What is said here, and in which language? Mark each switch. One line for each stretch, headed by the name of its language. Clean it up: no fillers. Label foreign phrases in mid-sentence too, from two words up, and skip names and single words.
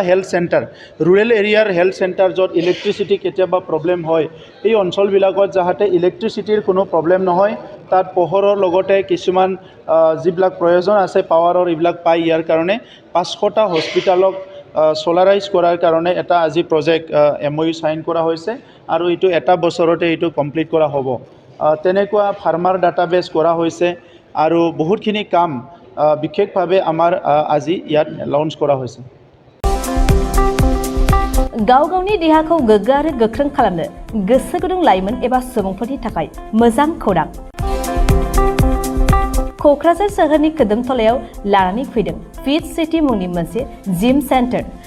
English: health center rural area health center
Assamese: য'ত ইলেক্ট্ৰিচিটি কেতিয়াবা প্ৰব্লেম হয় এই অঞ্চলবিলাকত যাতে ইলেক্ট্ৰিচিটিৰ কোনো প্ৰব্লেম নহয় তাত পোহৰৰ লগতে কিছুমান যিবিলাক প্ৰয়োজন আছে পাৱাৰৰ এইবিলাক পাই ইয়াৰ কাৰণে 500টা
English: hospital solarize
Assamese: কৰাৰ কাৰণে এটা আজি
English: project MOU sign
Assamese: কৰা হৈছে আৰু এইটো এটা বছৰতে এইটো কমপ্লিট কৰা হ'ব তেনেকুৱা
English: farmer database
Assamese: কৰা হৈছে আৰু বহুতখিনি কাম বিশেষভাৱে আমাৰ আজি ইয়াত লঞ্চ কৰা হৈছে
Bodo: गाव गावनि देहाखौ गोग्गो आरो गोख्रों खालामनो गोसो गुदुं लाइमोन एबा सुबुंफोरनि थाखाय मोजां खौरां क'क्राझार सोहोरनि खोदोमथलायाव लानानै फैदों फिट सिटी मुंनि मोनसे
English: gym center